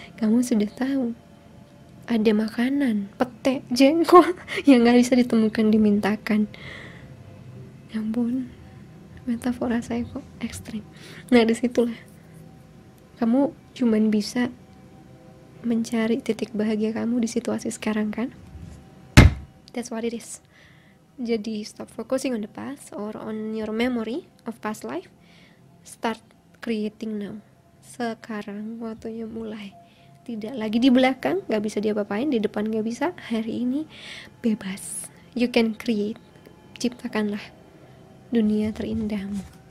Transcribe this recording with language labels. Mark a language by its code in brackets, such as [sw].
[id] Kamu sudah tahu ada makanan, pete, jengkol yang gak bisa ditemukan di mintakan. Ya ampun, metafora saya kok ekstrim. Nah, disitulah kamu cuman bisa mencari titik bahagia kamu di situasi sekarang kan. [en] That's what it is. Jadi stop focusing on the past or on your memory of past life. Start creating now. [id] Sekarang waktunya mulai. Tidak lagi di belakang, gak bisa diapa-apain, di depan gak bisa. Hari ini bebas. [en] You can create. [id] Ciptakanlah dunia terindahmu.